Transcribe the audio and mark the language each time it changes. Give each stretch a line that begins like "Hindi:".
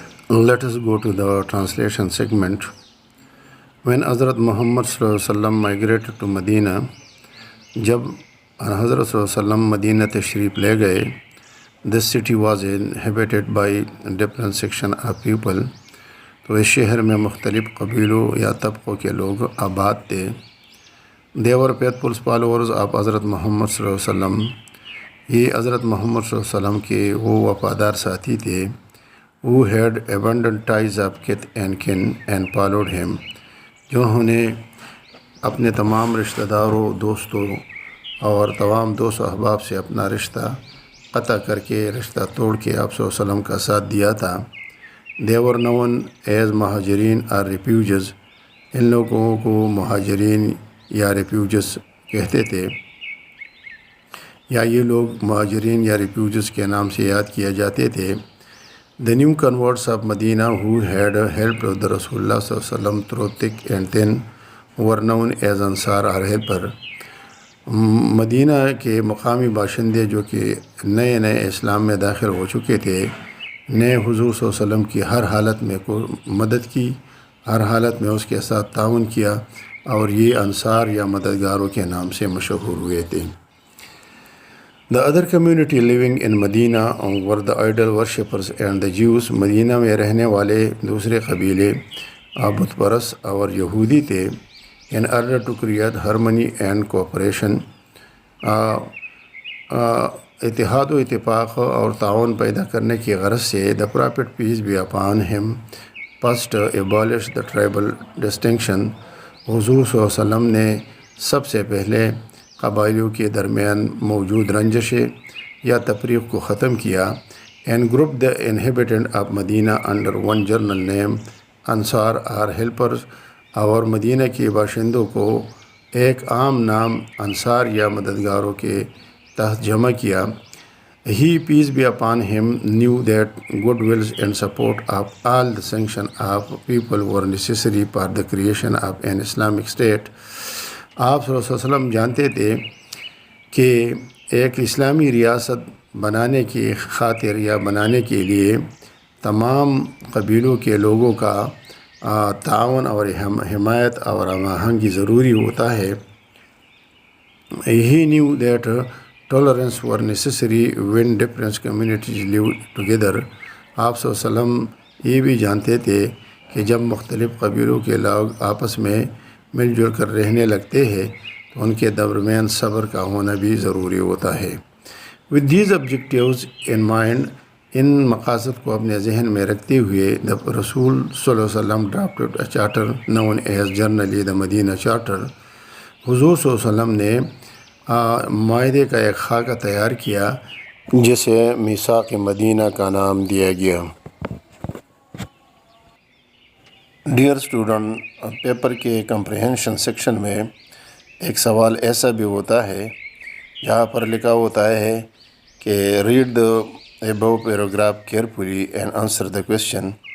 English: Let us go to the translation segment. When Hazrat Muhammad ﷺ migrated to Medina,
Urdu: جب حضرت صلی اللہ علیہ وسلم مدینہ تشریف لے گئے,
English: this city was inhabited by different section of people.
Urdu: تو اس شہر میں مختلف قبیلوں یا طبقوں کے لوگ آباد تھے.
English: They were faithful followers of حضرت Muhammad صلی اللہ علیہ وسلم.
Urdu: یہ حضرت محمد صلی اللہ علیہ وسلم کے وہ وفادار ساتھی تھے
English: who had abandoned ties of kith and kin and followed him,
Urdu: جنہوں نے اپنے تمام رشتہ داروں, دوستوں اور تمام دوست و احباب سے اپنا رشتہ قطع کر کے, رشتہ توڑ کے آپ صلی اللہ علیہ وسلم کا ساتھ دیا تھا.
English: They were known as مہاجرین or refugees.
Urdu: ان لوگوں کو مہاجرین یا ریفیوجز کہتے تھے, یا یہ لوگ مہاجرین یا ریفیوجز کے نام سے یاد کیا جاتے تھے.
English: The new converts of Medina who had helped the Rasulullah sallallahu alaihi wasallam through thick and thin were known as Ansar or helper.
Urdu: مدینہ کے مقامی باشندے جو کہ نئے اسلام میں داخل ہو چکے تھے, نے حضور صلی اللہ علیہ وسلم کی ہر حالت میں مدد کی, ہر حالت میں اس کے ساتھ تعاون کیا, اور یہ انصار یا مددگاروں کے نام سے مشہور ہوئے تھے.
English: The other community living in Medina were the idol worshippers and the Jews.
Urdu: مدینہ میں رہنے والے دوسرے قبیلے بت پرست اور یہودی تھے.
English: In order to create harmony and cooperation,
Urdu: اتحاد و اتفاق اور تعاون پیدا کرنے کی غرض سے,
English: the Prophet, peace be upon him, first abolished the tribal distinction.
Urdu: حضور صلی اللہ علیہ وسلم نے سب سے پہلے قبائلیوں کے درمیان موجود رنجشیں یا تفریق کو ختم کیا,
English: and grouped the inhabitant of Medina under one general name, Ansar or helpers,
Urdu: اور مدینہ کے باشندوں کو ایک عام نام انصار یا مددگاروں کے تحت جمع کیا.
English: He, peace be upon him, knew that goodwill and support of all the section of people were necessary for the creation of an Islamic state.
Urdu: آپ صلی اللہ علیہ وسلم جانتے تھے کہ ایک اسلامی ریاست بنانے کی خاطر یا بنانے کے لیے تمام قبیلوں کے لوگوں کا تعاون اور حمایت اور ہم آہنگی ضروری ہوتا ہے.
English: He knew that tolerance were necessary when different communities live together.
Urdu: آپ صلی اللہ علیہ وسلم یہ بھی جانتے تھے کہ جب مختلف قبیلوں کے لوگ آپس میں مل جل کر رہنے لگتے ہیں تو ان کے درمیان صبر کا ہونا بھی ضروری ہوتا ہے.
English: With these objectives in mind,
Urdu: ان مقاصد کو اپنے ذہن میں رکھتے ہوئے,
English: رسول صلی اللہ علیہ وسلم drafted a charter known as generally the Medina Charter.
Urdu: حضور صلی اللہ علیہ وسلم نے معاہدے کا ایک خاکہ تیار کیا جسے میثاق مدینہ کا نام دیا گیا. ڈیئر اسٹوڈنٹ, پیپر کے کمپریہنشن سیکشن میں ایک سوال ایسا بھی ہوتا ہے جہاں پر لکھا ہوتا ہے کہ
English: Read the above paragraph carefully and answer the question.